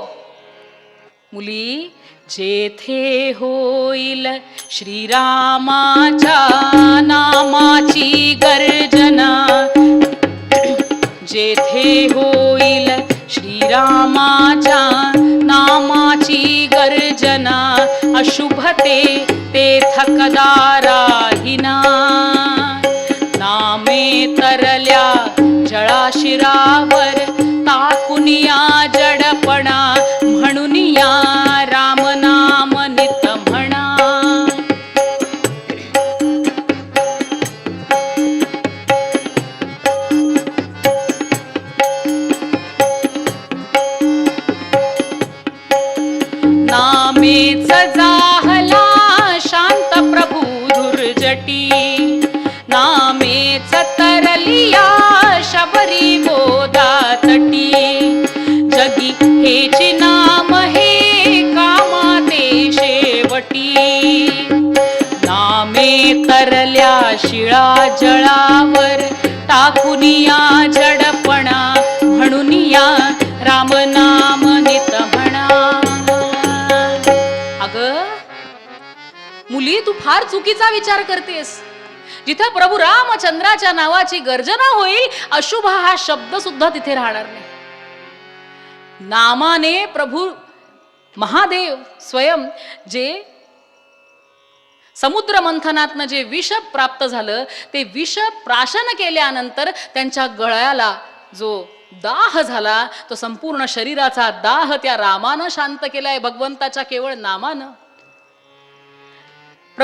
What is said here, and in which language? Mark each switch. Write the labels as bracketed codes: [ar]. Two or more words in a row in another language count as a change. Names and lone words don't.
[mr] मुली, जेथे होईल श्रीरामाच्या नामाची गर्जना, जेथे होईल श्रीरामाच्या नामाची गर्जना, अशुभते तेथ कदा राहिना. नामे तरल्या जळाशिरावर टाकुनिया जडपणा, म्हणून या राम नाम नित म्हणा. नामेच जाहला शांत प्रभू धुर्जटी, नामेच तरलिया शबरी गोदा तटी. जगी हेची नाम हे कामाते शेवटी, नामे तरल्या शिळा जळावर टाकुनिया जडपणा, म्हणून या राम नाम नित म्हणा. मुली, तू फार चुकीचा विचार करतेस. जिथे प्रभू रामचंद्राच्या नावाची गर्जना होईल, अशुभ हा शब्द सुद्धा तिथे राहणार नाही. नामाने प्रभू महादेव स्वयं जे समुद्र मंथनातनं जे विष प्राप्त झालं, ते विष प्राशन केल्यानंतर त्यांच्या गळ्याला जो दाह झाला, तो संपूर्ण शरीराचा दाह त्या रामानं शांत केलाय, भगवंताच्या केवळ नामानं.